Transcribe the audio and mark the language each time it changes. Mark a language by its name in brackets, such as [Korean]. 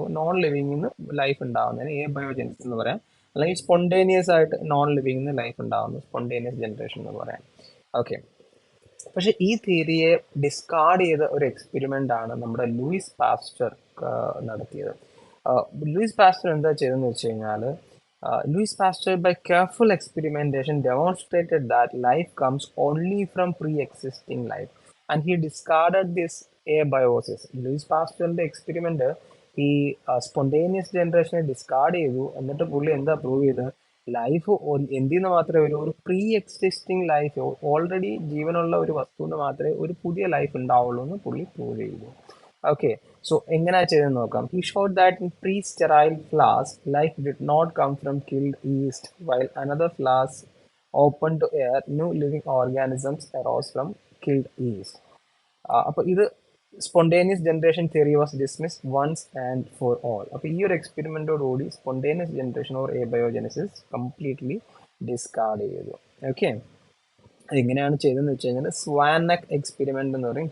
[Malayalam] Non living നിന്ന് life ഉണ്ടാകുന്നതിന് A biogenesis എന്ന് പറയാം. അല്ലെങ്കിൽ സ്പോണ്ടേനിയസ് ആയിട്ട് നോൺ ലിവിംഗ് നിന്ന് ലൈഫ് ഉണ്ടാകുന്നു സ്പോണ്ടേനിയസ് ജനറേഷൻ എന്ന് പറയാം. ഓക്കെ, പക്ഷെ ഈ തിയറിയെ ഡിസ്കാർഡ് ചെയ്ത ഒരു എക്സ്പെരിമെന്റ് ആണ് നമ്മുടെ ലൂയിസ് പാസ്റ്റർ നടത്തിയത്. ലൂയിസ് പാസ്റ്റർ എന്താ ചെയ്തതെന്ന് വെച്ച് കഴിഞ്ഞാൽ, [English] Louis Pasteur, by careful experimentation, demonstrated that life comes only from pre-existing life, and he discarded this abiosis. [Malayalam] Luis പാസ്റ്ററിന്റെ experiment ഈ സ്പോണ്ടേനിയസ് ജനറേഷനെ ഡിസ്കാർഡ് ചെയ്തു. എന്നിട്ട് പുള്ളി എന്താ പ്രൂവ് ചെയ്തത്? ലൈഫ് എന്തിന്ന് മാത്രമേ ഒരു പ്രീ എക്സിസ്റ്റിംഗ് ലൈഫ്, ഓൾറെഡി ജീവനുള്ള ഒരു വസ്തുവിന് മാത്രമേ ഒരു പുതിയ ലൈഫ് ഉണ്ടാവുള്ളൂ എന്ന് പുള്ളി പ്രൂവ് ചെയ്തു. ഓക്കെ, സോ എങ്ങനെയാ ചെയ്തെന്ന് നോക്കാം. [English] He showed that in pre-sterile flask, life did not come from killed yeast, while another flask open to air, new living organisms arose from killed yeast. [Malayalam] അപ്പോൾ ഇത് [English] Spontaneous generation theory was dismissed once and for all. [Malayalam] അപ്പോൾ ഈ ഒരു എക്സ്പെരിമെന്റോടുകൂടി spontaneous generation or എബയോജെനസിസ് completely discard ചെയ്തു. Okay, എങ്ങനെയാണ് ചെയ്തതെന്ന് വെച്ച് കഴിഞ്ഞാൽ സ്വാനക് എക്സ്പെരിമെന്റ് എന്ന് പറയും.